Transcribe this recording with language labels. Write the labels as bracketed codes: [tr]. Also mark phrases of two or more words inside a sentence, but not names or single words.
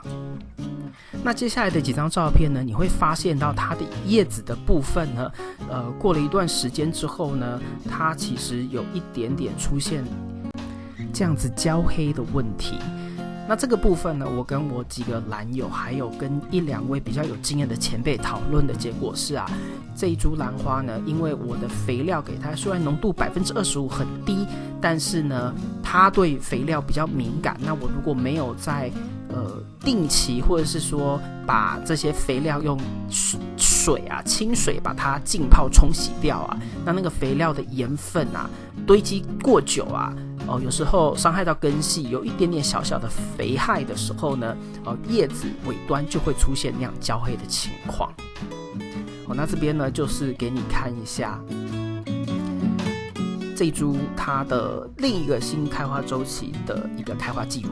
[zh] 那接下來的幾張照片呢，你會發現到它的葉子的部分呢，過了一段時間之後呢，它其實有一點點出現這樣子焦黑的問題。那這個部分呢，我跟我幾個蘭友，還有跟1-2位比較有經驗的前輩討論的結果是啊，這一株蘭花呢，因為我的肥料給它雖然濃度25%很低，但是呢，它對肥料比較敏感。那我如果沒有在定期或者是說把這些肥料用水啊清水把它浸泡冲洗掉啊，那個肥料的鹽分啊堆積過久啊，有時候傷害到根系，有一點點小小的肥害的時候呢，葉子尾端就會出現那樣焦黑的情況。那這邊呢，就是給你看一下這一株它的另一個新開花週期的一個開花記錄。